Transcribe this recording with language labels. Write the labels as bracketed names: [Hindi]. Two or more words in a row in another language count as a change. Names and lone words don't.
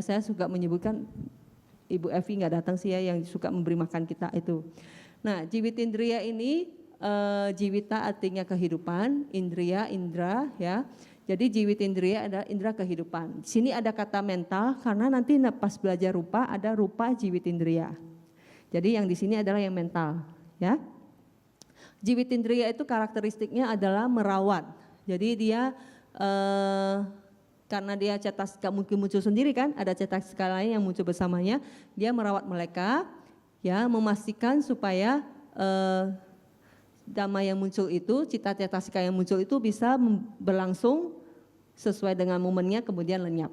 [Indonesian] Saya suka menyebutkan, Ibu Evi nggak datang sih, ya, yang suka memberi makan kita itu. Nah, jiwitindriya ini jiwita artinya kehidupan, indriya, indra ya. Jadi [Pali] jiwit indriya [Indonesian] adalah indra kehidupan. Di sini ada kata mental karena nanti pas belajar rupa ada [Pali] rupa jiwit indriya. [Indonesian] Jadi yang di sini adalah yang mental ya. [Pali] Jiwit indriya [Indonesian] itu karakteristiknya adalah merawat. Jadi dia karena dia cetasika mungkin muncul sendiri kan, ada cetasika lain yang muncul bersamanya, dia merawat mereka ya, memastikan supaya dhamma yang muncul itu, [Pali] cita cetasika [Indonesian] yang muncul itu bisa berlangsung sesuai dengan momennya kemudian lenyap.